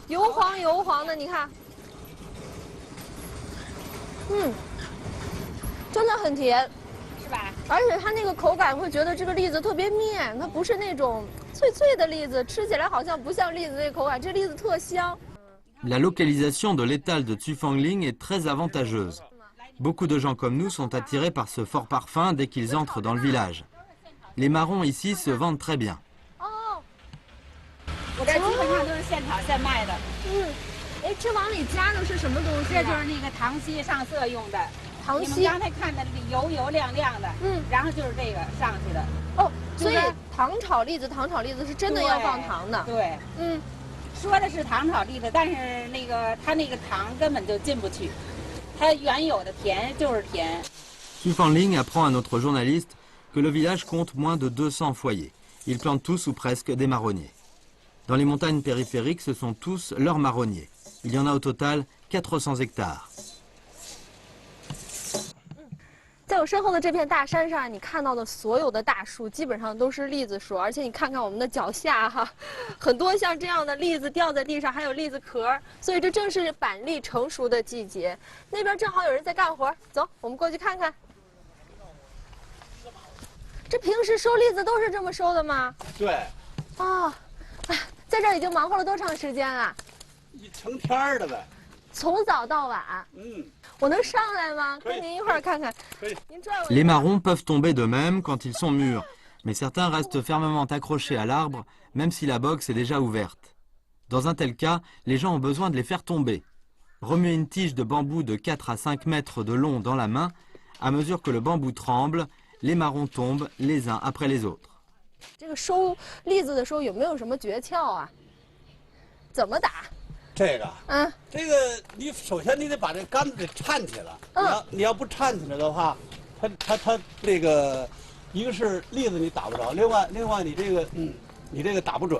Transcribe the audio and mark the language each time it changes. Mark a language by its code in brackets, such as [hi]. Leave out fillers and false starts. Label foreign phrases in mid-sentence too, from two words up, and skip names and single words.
[zh] 油黄油黄的，你看，真的很甜，是吧？而且它那个口感会觉得这个栗子特别面，它不是那种脆脆的栗子，吃起来好像不像栗子那口感，这栗子特香。 [fr] La localisation de l'étal de Zhufangling est très avantageuse. Beaucoup de gens comme nous sont attirés par ce fort parfum dès qu'ils entrent dans le village. Les marrons ici se vendent très bien. [zh] 我这基本上都是现炒现卖的。哎，这往里加的是什么东西？这就是那个糖稀上色用的。糖稀。你们刚才看的油油亮亮的，然后就是这个上去的。哦，所以糖炒栗子是真的要放糖的。对，说的是糖炒栗子，但是那个它那个糖根本就进不去，它原有的甜就是甜。 [fr] Zhufangling apprend à notre journaliste que le village compte moins de 200 foyers. Ils plantent tous ou presque des marronniers. Dans les montagnes périphériques, ce sont tous leurs marronniers. Il y en a au total 400 hectares. [zh] 在我身后的这片大山上，你看到的所有的大树基本上都是栗子树，而且你看看我们的脚下哈，很多像这样的栗子掉在地上，还有栗子壳，所以这正是板栗成熟的季节。那边正好有人在干活，走，我们过去看看。这平时收栗子都是这么收的吗？对。哦，在这儿已经忙活了多长时间了？一成天的呗。从早到晚。我能上来吗？跟您一块儿看看。 [fr] Les marrons peuvent tomber d'eux-mêmes quand ils sont mûrs, mais certains restent fermement accrochés à l'arbre, même si la box est déjà ouverte. Dans un tel cas, les gens ont besoin de les faire tomber. Remuer une tige de bambou de 4 à 5 mètres de long dans la main, à mesure que le bambou tremble, les marrons tombent les uns après les autres. [zh] 这个收栗子的时候有没有什么诀窍啊？怎么打？这个，这个你首先你得把这杆子给颤起来。你要不颤起来的话，它那个一个是栗子你打不着，另外你这个你这个打不准。